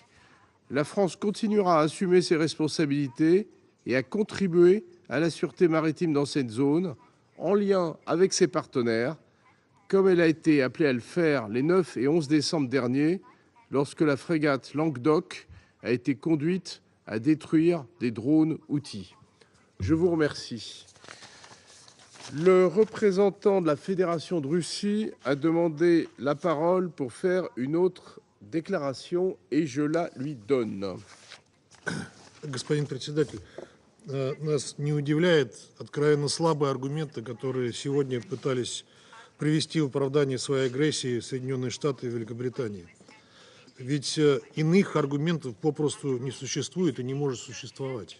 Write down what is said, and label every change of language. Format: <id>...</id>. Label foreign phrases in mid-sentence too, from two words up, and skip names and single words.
<fr>La France continuera à assumer ses responsabilités et à contribuer à la sûreté maritime dans cette zone, en lien avec ses partenaires, comme elle a été appelée à le faire les 9 et 11 décembre dernier, lorsque la frégate Languedoc a été conduite à détruire des drones Houthis. Je vous remercie. Le représentant de la Fédération de Russie a demandé la parole pour faire une autre déclaration et je la lui donne.</fr> <ru>Господин председатель, нас не удивляет откровенно слабые аргументы, которые сегодня пытались привести в оправдание своей агрессии Соединенные Штаты и Великобритании. Ведь иных аргументов попросту не существует и не может существовать.</ru>